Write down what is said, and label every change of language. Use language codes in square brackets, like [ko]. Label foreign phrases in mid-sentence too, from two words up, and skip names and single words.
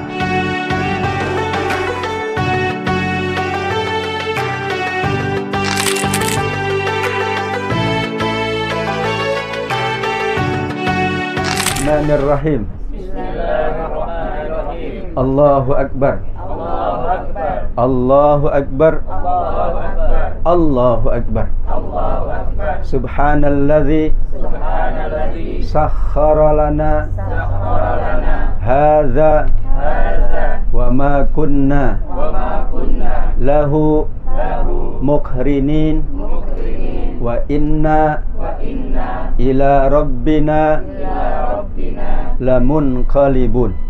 [ar] بسم الله الرحمن الرحيم. بسم الله الرحمن الرحيم. الله أكبر. الله أكبر. الله أكبر. الله أكبر. الله أكبر. الله أكبر. سبحان الذي سخر لنا هذا وما كنا له مقرنين وإنا إلى ربنا لمنقلبون.